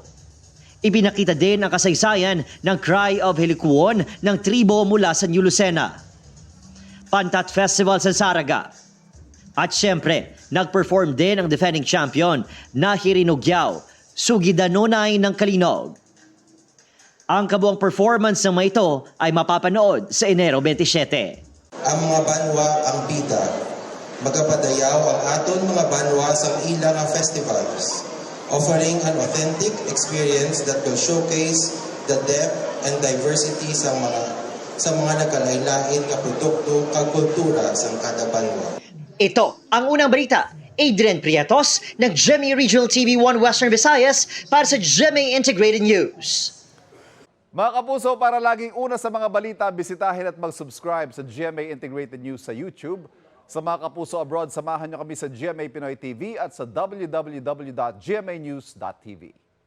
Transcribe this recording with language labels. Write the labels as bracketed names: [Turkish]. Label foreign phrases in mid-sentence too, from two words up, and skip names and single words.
[Filipino] Ipinakita din ang kasaysayan ng Cry of Helikuon ng tribo mula sa New Lucena, Pantat Festival sa Saraga. At syempre, nag-perform din ang defending champion na Hirinugyaw, Sugidanonay ng Kalinog. Ang kabuang performance ng mga ito ay mapapanood sa Enero 27. [Hiligaynon] Ang mga banwa ang bida. Magapadayaw ang aton mga banwa sa ilang festivals, [English] offering an authentic experience that will showcase the depth and diversity [Hiligaynon] sa mga nagkalain-lain nga produkto kag kultura sa kada banwa. [Filipino] Ito ang unang balita. Adrian Prietos ng GMA Regional TV 1 Western Visayas para sa GMA Integrated News. Mga kapuso, para laging una sa mga balita, bisitahin at mag-subscribe sa GMA Integrated News sa YouTube. Sa mga kapuso abroad, samahan niyo kami sa GMA Pinoy TV at sa www.gmanews.tv.